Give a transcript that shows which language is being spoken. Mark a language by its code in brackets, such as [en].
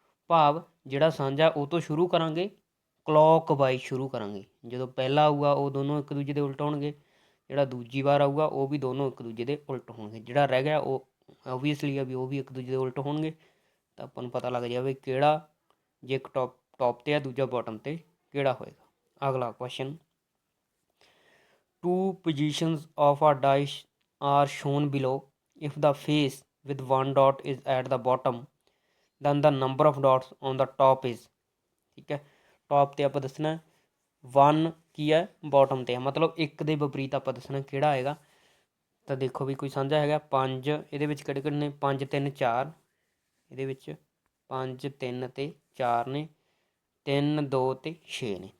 [pa] ਭਾਵ ਜਿਹੜਾ ਸਾਂਝਾ ਉਹ ਤੋਂ ਸ਼ੁਰੂ ਕਰਾਂਗੇ, ਕਲੋਕ ਵਾਈਜ਼ ਸ਼ੁਰੂ ਕਰਾਂਗੇ। ਜਦੋਂ ਪਹਿਲਾ ਆਊਗਾ ਉਹ ਦੋਨੋਂ ਇੱਕ ਦੂਜੇ ਦੇ ਉਲਟ ਹੋਣਗੇ, ਜਿਹੜਾ ਦੂਜੀ ਵਾਰ ਆਊਗਾ ਉਹ ਵੀ ਦੋਨੋਂ ਇੱਕ ਦੂਜੇ ਦੇ ਉਲਟ ਹੋਣਗੇ। ਜਿਹੜਾ ਰਹਿ ਗਿਆ ਉਹ ਓਬਵੀਅਸਲੀ ਆ ਵੀ ਉਹ ਵੀ ਇੱਕ ਦੂਜੇ ਦੇ ਉਲਟ ਹੋਣਗੇ। ਤਾਂ ਆਪਾਂ ਨੂੰ ਪਤਾ ਲੱਗ ਜਾਵੇ ਕਿਹੜਾ, ਜੇ ਇੱਕ ਟੌਪ ਤੇ ਆ ਦੂਜਾ ਬਾਟਮ ਤੇ, ਕਿਹੜਾ ਹੋਏਗਾ। [en] ਅਗਲਾ question, 2 positions of a dice are shown below. If the face with 1 dot is at the bottom, then the number of dots on the top is। [pa] ਠੀਕ ਹੈ, ਟੌਪ ਤੇ ਆਪਾਂ ਦੱਸਣਾ 1 ਕੀ ਹੈ ਬਾਟਮ ਤੇ ਹੈ, ਮਤਲਬ 1 ਦੇ ਵਿਪਰੀਤ ਆਪਾਂ ਦੱਸਣਾ ਕਿਹੜਾ ਆਏਗਾ। ਤਾਂ ਦੇਖੋ ਵੀ ਕੋਈ ਸਾਂਝਾ ਹੈਗਾ 5, ਇਹਦੇ ਵਿੱਚ ਕਿਹੜੇ ਕਿਹੜੇ ਨੇ 5 3 4, ਇਹਦੇ ਵਿੱਚ 5 3 ਤੇ 4 ਨੇ, 3 2 ਤੇ 6 ਨੇ।